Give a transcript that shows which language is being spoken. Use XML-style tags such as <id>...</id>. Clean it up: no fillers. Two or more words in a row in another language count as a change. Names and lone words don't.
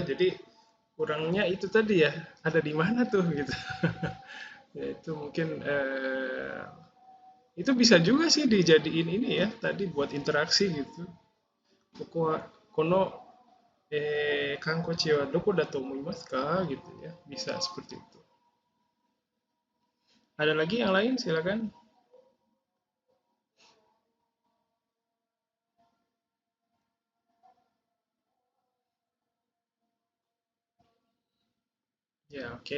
<id>Jadi kurangnya itu tadi ya, ada di mana tuh gitu. Ya itu mungkin itu bisa juga sih dijadiin ini ya, tadi buat interaksi gitu.</id> <ja>この観光地はどこだと思いますか</ja> <id>gitu ya. Bisa seperti itu. Ada lagi yang lain? Silakan. Ya, oke.</id>